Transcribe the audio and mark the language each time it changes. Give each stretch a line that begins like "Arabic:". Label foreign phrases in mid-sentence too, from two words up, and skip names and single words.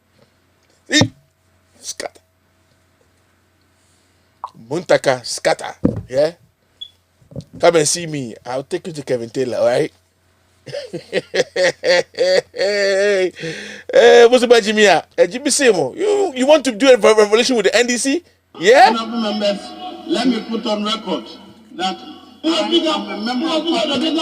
English: Scatter. Muntaka, scatter. Yeah? Come and see me. I'll take you to Kevin Taylor, all right? What's about Jimmy? Jimmy Seymour, you want to do a revolution with the NDC? Yeah? Honorable members, let me put on record that I am a member of Parliament.